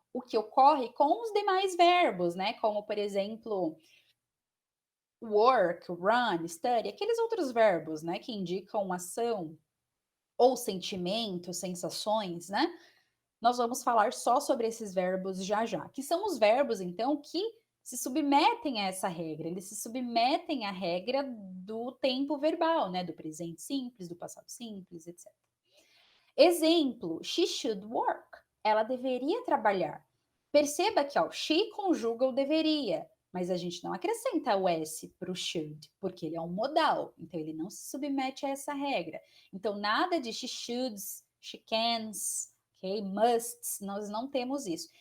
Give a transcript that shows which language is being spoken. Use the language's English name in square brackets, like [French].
[Portuguese] O que ocorre com os demais verbos, né, como, por exemplo, work, run, study, aqueles outros verbos, né, que indicam ação, ou sentimentos, sensações, né? Nós vamos falar só sobre esses verbos já já, que são os verbos, então, que se submetem a essa regra, eles se submetem à regra do tempo verbal, né? Do presente simples, do passado simples, etc. [English] Exemplo, she should work. [Portuguese] Ela deveria trabalhar. Perceba que ó, she conjuga o deveria, mas a gente não acrescenta o S para o should, porque ele é um modal, então ele não se submete a essa regra. Então, nada de she shoulds, she cans, okay, musts, nós não temos isso.